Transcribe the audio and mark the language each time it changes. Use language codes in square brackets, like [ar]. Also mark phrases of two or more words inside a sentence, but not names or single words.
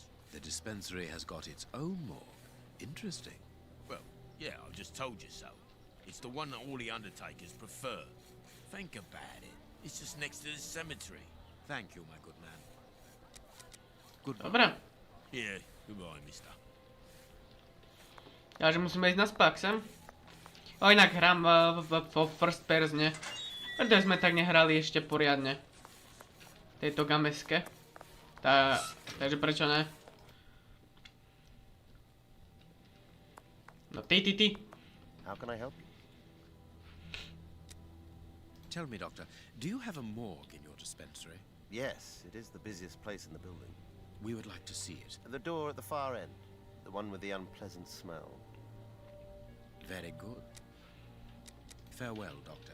[en] The dispensary has got its own morgue. Interesting. Well, yeah, I've just told you so. It's the one that all the undertakers prefer. Think about it. It's just next to the cemetery. Thank you, my good man. Goodbye. [sk] Dobre. [en] Yeah, goodbye, mister. [sk] Takže musíme ísť na spák sem. O, inak hrám vo [en] first persone. [sk] Preto sme tak nehrali ešte poriadne. Tejto gameske. Takže prečo ne? No ty. [en] How can I help you? Tell me, Doctor, do you have a morgue in your dispensary? Yes, it is the busiest place in the building. We would like to see it. The door at the far end, the one with the unpleasant smell. Very good. Farewell, Doctor.